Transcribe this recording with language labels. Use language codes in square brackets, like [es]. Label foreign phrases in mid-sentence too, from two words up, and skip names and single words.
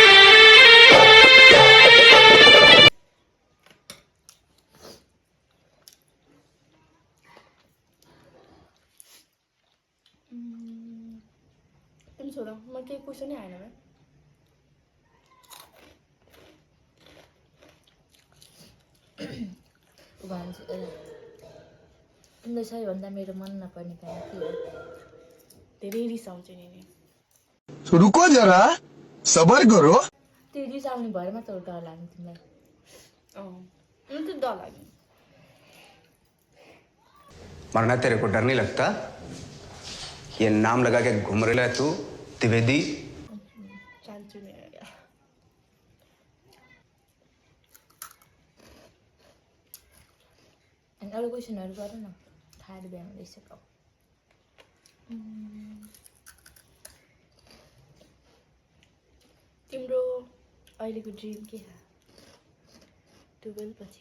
[ne] तिमी सोध म केही क्वेसनै आएन भाइ भन्छु तिमीलाई सबैभन्दा मेरो मन नपर्ने काम के हो धेरै रिसाउँछु नि [hi] रुको जरा सबर करो [ne] त्यो रिसाउने भएर मात्र डर लाग्ने तिमीलाई मलाई त डर लाग्यो [hi] मरना तेरे को डर नहीं लगता ये नाम लगा के घूम रहा है तू त्रिवेदी [ne] चाहन्छु नि अनि अरू क्वेसनहरू गर न खाएर बिहा हुँदैछ तिम्रो अहिलेको ड्रिम के छ 12 पछि